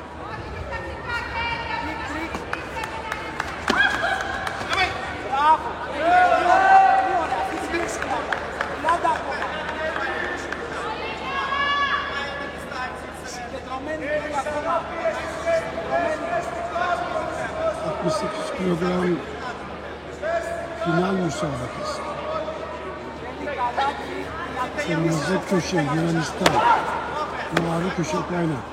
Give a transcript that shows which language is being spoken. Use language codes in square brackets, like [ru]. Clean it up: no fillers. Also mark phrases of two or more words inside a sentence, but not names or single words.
[el] Τρίκ. Μπράβο. Πολύ ωραία, αυτή την πίεση κράτα. 30 ακόμα. Συγκεντρωμένη πολύ ακόμα. [tr] 68 kilogram final müsabakası. Kırmızı köşe Yunanistan. Mavi köşe Ukrayna.